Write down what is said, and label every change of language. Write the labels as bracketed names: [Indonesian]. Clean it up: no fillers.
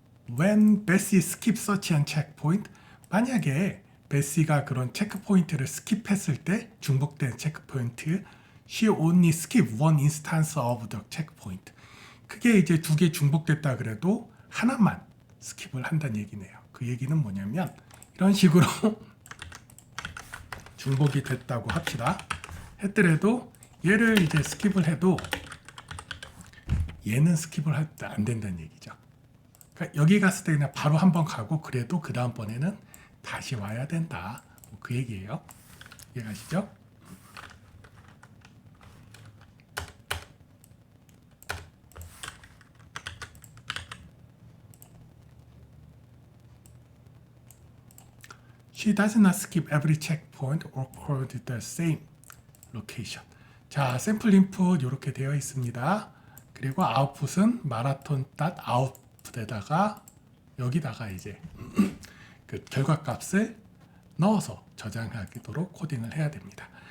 [English] When Bessie skips such an checkpoint, [Korean] 만약에 베시가 그런 체크 포인트를 스킵했을 때 중복된 체크 포인트, [English] she only skip one instance of the checkpoint. [Korean] 그게 이제 두 개 중복됐다 그래도 하나만 스킵을 한다는 얘기네요. 그 얘기는 뭐냐면 이런 식으로 중복이 됐다고 합시다. 했더라도 얘를 이제 스킵을 해도 얘는 스킵을 할 때 안 된다는 얘기죠. 그러니까 여기 갔을 때 그냥 바로 한번 가고 그래도 그 다음번에는 다시 와야 된다. 그 얘기예요. 이해가시죠? [English] She does not skip every checkpoint or call the same location. [Korean] 자, 샘플 인풋 이렇게 되어 있습니다. 그리고 아웃풋은 marathon.output에다가 여기다가 이제 그 결과값을 넣어서 저장하도록 코딩을 해야 됩니다.